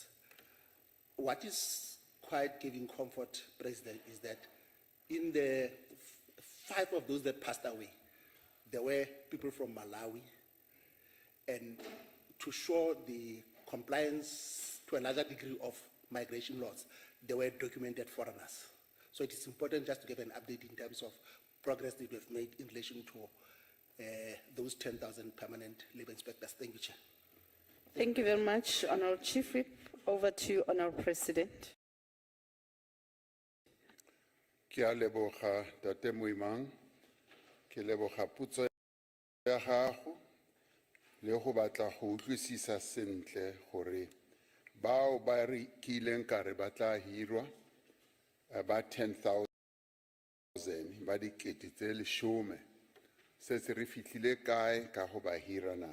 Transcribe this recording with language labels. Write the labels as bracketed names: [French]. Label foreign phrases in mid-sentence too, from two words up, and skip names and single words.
[English] What is quite giving comfort, President, is that in the 5 of those that passed away, there were people from Malawi, and to show the compliance to a larger degree of migration laws, they were documented foreigners. So it is important just to give an update in terms of progress that we've made in relation to those 10,000 permanent labor inspectors. Thank you, Chair. Thank you very much, Honorable Chief Whip. Over to you, Honorable President. [Tswana] Ke a leboga Tate Moimang, ke leboga putso ya gago le go batla go utlwisisa sentle gore bao ba re kileng ka re ba tla hirwa ba 10,000 ba dikete tse 10 setse re fitlhile kae ka go ba hira na.